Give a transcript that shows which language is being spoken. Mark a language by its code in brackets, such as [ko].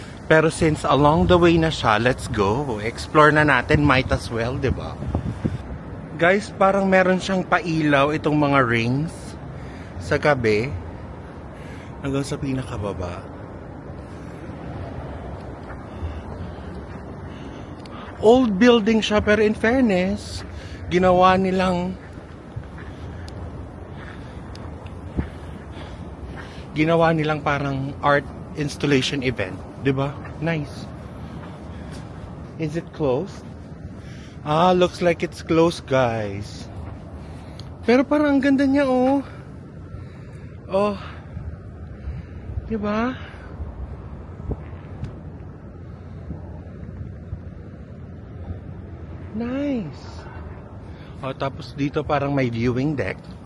[en] Pero since along the way na siya, let's go. [tl] Explore na natin, [en] might as well, [tl] diba? Guys, parang meron siyang pailaw itong mga rings sa gabi hanggang sa pinakababa. Old building siya, pero in fairness, ginawa nilang parang art installation event, 'di ba? [en] Nice. Is it closed? Ah, looks like it's closed, guys. [tl] Pero parang ang ganda niya, oh. Oh. 'Di ba? Nice. Oh, tapos dito parang may viewing deck.